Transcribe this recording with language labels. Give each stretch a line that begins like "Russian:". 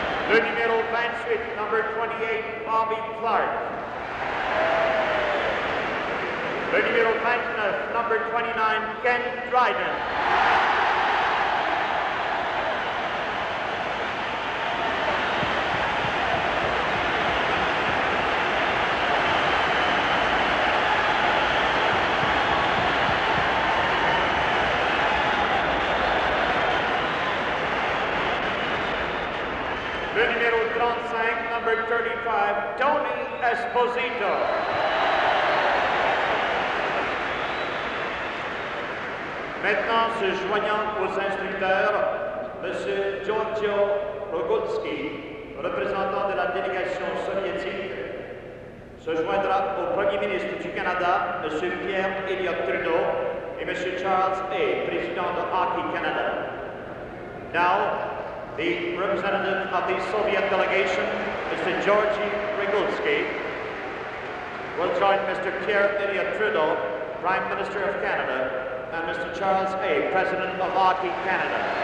French: Le numéro 28,
English: number 28,
French: Bobby Clark. Le numéro 29,
English: number 29,
French: Ken Драйден. Le numéro 35,
English: number 35,
French: Tony Esposito. Maintenant, se joignant aux instructeurs, M. Giorgio Rogulski, représentant de la délégation soviétique, se joindra au Premier ministre du Canada, M. Pierre Elliott Trudeau, et M. Charles A., président de Hockey Canada.
English: Now, the representative of the Soviet delegation, Mr. Georgy Rogulski, will join Mr. Pierre Elliott Trudeau, Prime Minister of Canada, and Mr. Charles A., President of Hockey Canada.